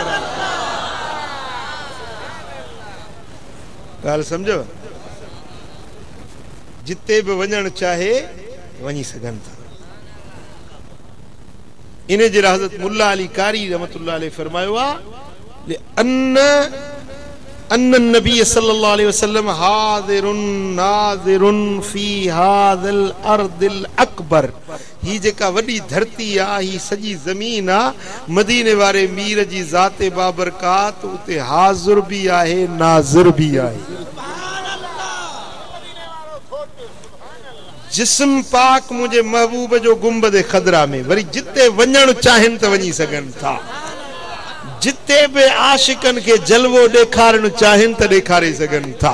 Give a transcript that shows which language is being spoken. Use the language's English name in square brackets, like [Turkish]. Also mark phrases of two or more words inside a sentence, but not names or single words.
[Sindhi] ॻाल्हि सम्झो जिते बि वञणु चाहे वञी सघनि था इन जे हज़रत मुल्ला अली कारी [Arabic] رحمة الله عليه [Sindhi] फरमायो आहे [Arabic] أن أن النبي صلى الله عليه وسلم حاضر ناظر في هذه الأرض الأكبر. [Sindhi] ही जेका वडी धरती आ, ही सजी जमीन आ, मदीने वारे मीर जी ज़ाते बाबरकात उते हाज़िर भी आहे नाज़िर भी आहे। जिस्म पाक मुझे महबूब जो गुंबद खदरा में वरी जिते वञण चाहिन त वञी सघन था, जिते भी आशिकन के जलवो ॾेखारण चाहिन त ॾेखारे सघन था।